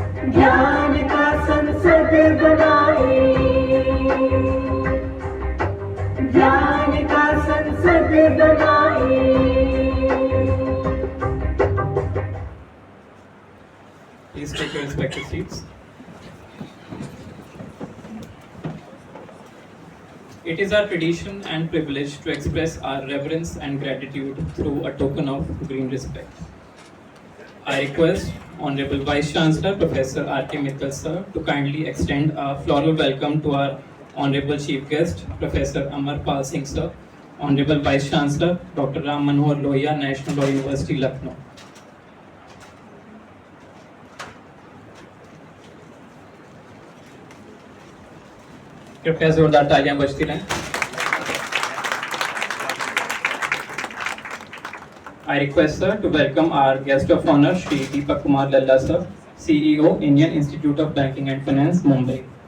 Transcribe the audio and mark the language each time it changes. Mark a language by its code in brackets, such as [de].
[hi] ज्ञान का संसद बनाए, ज्ञान का संसद बनाए। [en] Please take your respective seats. It is our tradition and privilege to express our reverence and gratitude through a token of green respect. I request Honorable Vice Chancellor Professor R.K. Mittal sir to kindly extend a floral welcome to our Honorable Chief Guest Professor Amar Pal Singh sir, Honorable Vice Chancellor Dr. Ram Manohar Lohia, National Law University, Lucknow. [hi] कृपया जोरदार तालियां बजती रहें. [en] I request sir to welcome our guest of honor, Shri Deepak Kumar Lalla sir, CEO, Indian Institute of Banking and Finance, Mumbai.